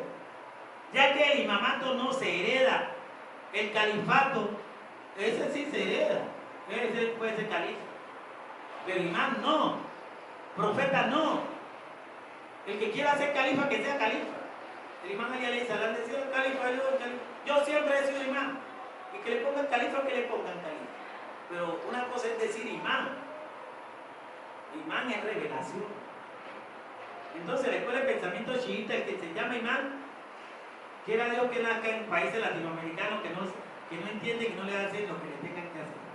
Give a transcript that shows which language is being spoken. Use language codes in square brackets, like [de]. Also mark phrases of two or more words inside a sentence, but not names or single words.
[es] Ya que el imamato no se hereda, el califato, ese sí se hereda, ese puede ser califa. Pero imán no, profeta no. El que quiera ser califa, que sea califa. El imán Ali [ar] عليه السلام [es] decía, el califa, yo siempre he sido imán. Y que le pongan califa, que le pongan califa. Pero una cosa es decir imán. Imán es revelación. Entonces la escuela de pensamiento chiita, el que se llama imán, quiera Dios que nazca en países latinoamericanos que no entienden y no le hacen lo que le tengan que hacer.